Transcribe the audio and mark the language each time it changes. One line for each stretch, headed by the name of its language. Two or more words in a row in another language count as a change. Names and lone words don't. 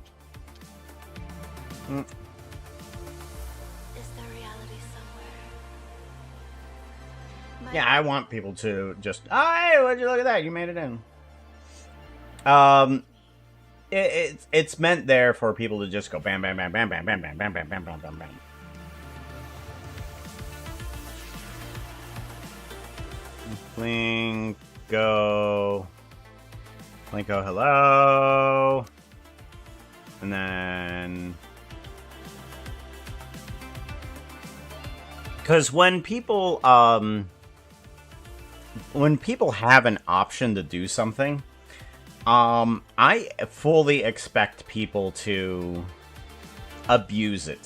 English: Is there reality somewhere? Yeah, I want people to just, oh, hey, would you look at that? You made it in. It's meant there for people to just go bam, bam, bam, bam, bam, bam, bam, bam, bam, bam, bam, bam, bam. Plinko, hello, and then, because when people have an option to do something, I fully expect people to abuse it.